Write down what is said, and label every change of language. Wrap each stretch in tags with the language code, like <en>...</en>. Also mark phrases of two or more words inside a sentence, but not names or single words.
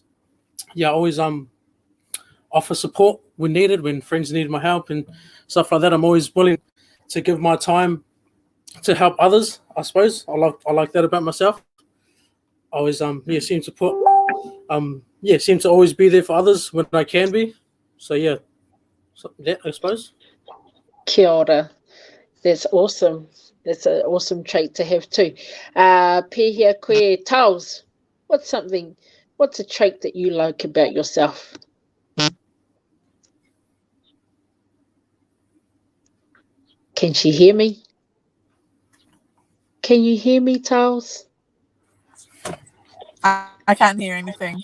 <en>Yeah, always offer support when needed, when friends need my help and stuff like that. I'm always willing to give my time to help others, I suppose. I like that about myself. I always seem to put seem to always be there for others when I can be. So that, I suppose.</en> <mi>Kia ora.</mi> <en>That's awesome. That's an awesome trait to have too.</en> <mi>Pehea koe Taos,</mi> <en>what's a trait that you like about yourself? Can she hear me? Can you hear me, Taos? I can't hear anything.</en>